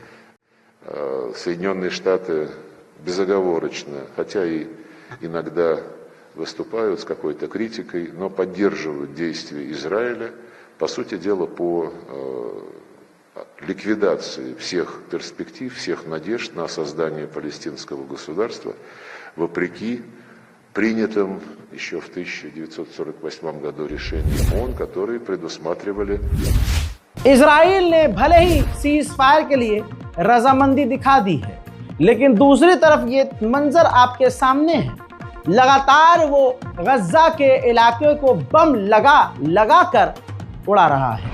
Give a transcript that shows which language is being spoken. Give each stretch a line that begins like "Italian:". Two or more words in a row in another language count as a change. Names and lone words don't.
Russian: Соединенные Штаты безоговорочно, хотя и иногда выступают с какой-то критикой, но поддерживают действия Израиля, по сути дела, по ликвидации всех перспектив, всех надежд на создание палестинского государства, вопреки принятым еще в 1948 году решениям ООН, которые предусматривали.
Hindi: इजराइल ने भले ही सीज फायर के लिए रजामंदी दिखा दी है, लेकिन दूसरी तरफ ये मंजर आपके सामने है। लगातार वो गज्जा के इलाके को बम लगा कर उड़ा रहा है।